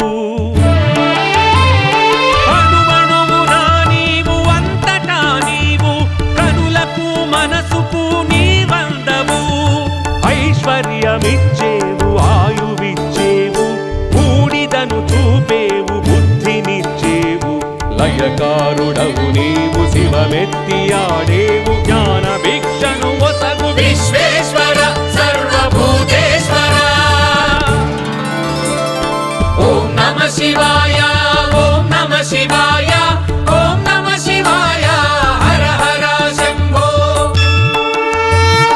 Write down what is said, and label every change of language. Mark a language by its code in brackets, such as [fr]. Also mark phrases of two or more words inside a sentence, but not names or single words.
[te] అణువణువునా నీవు అంతటా నీవు కనులకు మనసుకు నీవందవు ఐశ్వర్యమిచ్చేవు ఆయువిచ్చేవు బూడిదను చూపేవు బుద్ధినిచ్చేవు లయకారుడవు నీవు శివమెత్తి ఆడేవు జ్ఞాన భిక్షను ఒసగు [sa] विश्वेश्वर सर्वभूतेश्वर ओम नमः शिवाय ओम नमः शिवाय ओम नमः शिवाय हर हर शम्भो